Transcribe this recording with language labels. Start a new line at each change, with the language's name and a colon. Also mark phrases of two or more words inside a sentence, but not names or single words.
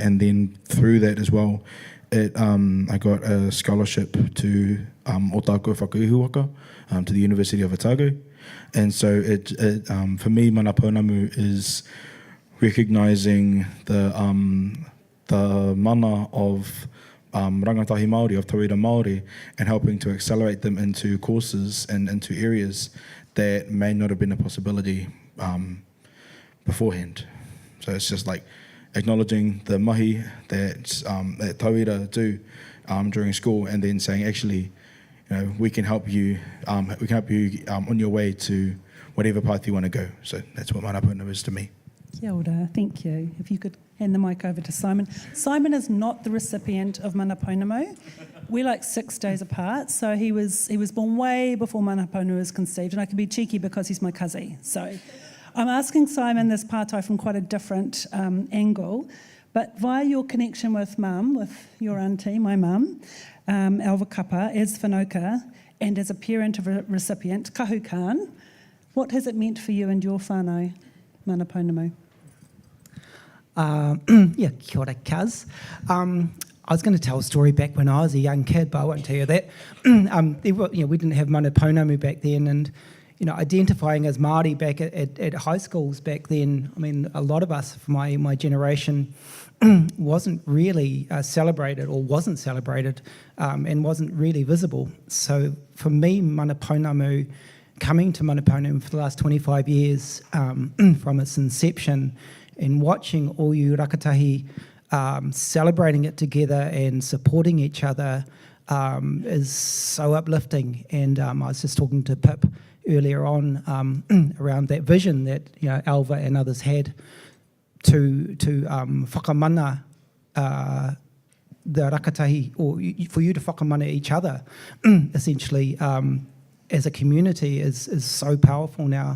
English: And then through that as well, I got a scholarship to Otago whakaihuaka, to the University of Otago. And so for me, Mana Pounamu is recognising the mana of
Māori: rangatahi Māori,
English: of
Māori: tauira Māori,
English: and helping to accelerate them into courses and into areas that may not have been a possibility beforehand. So it's just like acknowledging the mahi that tauira do during school, and then saying, actually, we can help you. On your way to whatever path you want to go. So that's what mana pounamu is to me.
Māori: Kia ora,
English: thank you. If you could hand the mic over to Simon. Simon is not the recipient of mana pounamu. We're like 6 days apart, so he was born way before mana pounamu was conceived, and I can be cheeky because he's my cousin. So I'm asking Simon this pātai from quite a different angle, but via your connection with Mum, with your auntie, my mum, Alva Kapa, as whanauka, and as a parent of a recipient, kahu kān, what has it meant for you and your whānau, mana pounamu?
Māori: Yeah, kia ora, Kaz.
English: I was going to tell a story back when I was a young kid, but I won't tell you that. We didn't have mana pounamu back then, and identifying as Māori back at high schools back then, I mean, a lot of us from my generation wasn't really celebrated, or wasn't celebrated, and wasn't really visible. So for me, mana pounamu, coming to mana pounamu for the last 25 years, from its inception, and watching all you rakatahi celebrating it together and supporting each other is so uplifting. And I was just talking to Pip earlier on around that vision that Alva and others had to whakamana the rakatahi, or for you to whakamana each other, essentially, as a community is so powerful now.